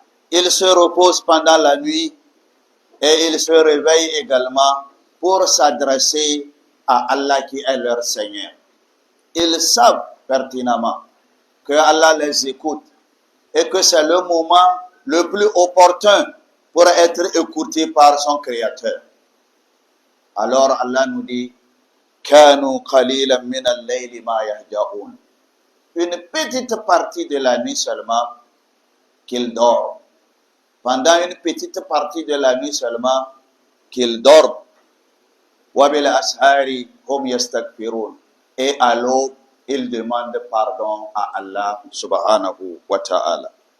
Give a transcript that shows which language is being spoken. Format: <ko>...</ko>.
<fr>Ils se reposent pendant la nuit et ils se réveillent également pour s'adresser à Allah qui est leur Seigneur. Ils savent pertinemment que Allah les écoute et que c'est le moment le plus opportun pour être écouté par son Créateur. Alors Allah nous dit,</fr> <ar>كانوا قليلا من الليل ما يهجعون.</ar> <fr>Une petite partie de la nuit seulement qu'ils dorment. Pendant une petite partie de la nuit seulement qu'ils dorment.</fr> <ar>وَبِالْأَسْحَارِ هُمْ يَسْتَغْفِرُونَ.</ar> <fr>Et à l'aube, ils demandent pardon à Allah subhanahu wa ta'ala.</fr>